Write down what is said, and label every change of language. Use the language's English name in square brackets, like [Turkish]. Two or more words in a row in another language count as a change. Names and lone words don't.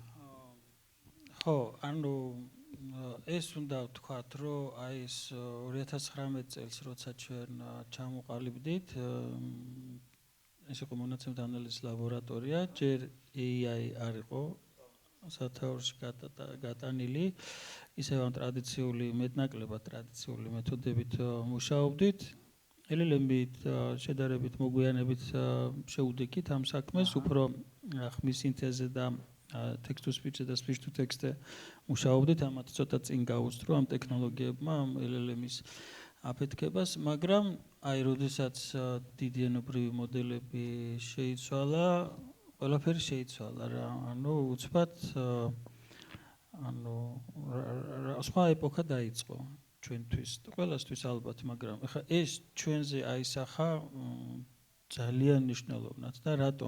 [Georgian] ხო, ანუ ეს უნდა ვთქვათ, რომ აი ეს 2019 წელს როცა ჩვენ ჩამოყალიბდით ეს იყო მონაცემთა ანალიზის ლაბორატორია, ჯერ AI არ იყო სათაურში გატანილი ისევ ამ ტრადიციული მეტნაკლებად ტრადიციული მეთოდებით მუშაობდით. LLM-ით შედარებით მოგვიანებით შეუდექით ამ საქმეს, უფრო ხმის სინთეზზე და [English] text-to-speech [Georgian] და [English] speech-to-text- [Georgian] ზე მუშაობდით, ამათ ცოტა წინ გაუსწრო ამ ტექნოლოგიებმა, ამ LLM-ის აფეთქებას, მაგრამ აი როდესაც დიდი ენობრივი მოდელები შეიცვალა, ყველაფერი შეიცვალა რა, ანუ უცბად ანუ სხვა ეპოქა დაიწყო ჩვენთვის, ყველასთვის ალბათ, მაგრამ ეხლა ეს ჩვენზე აისახა ძალიან მნიშვნელოვნად და რატომ?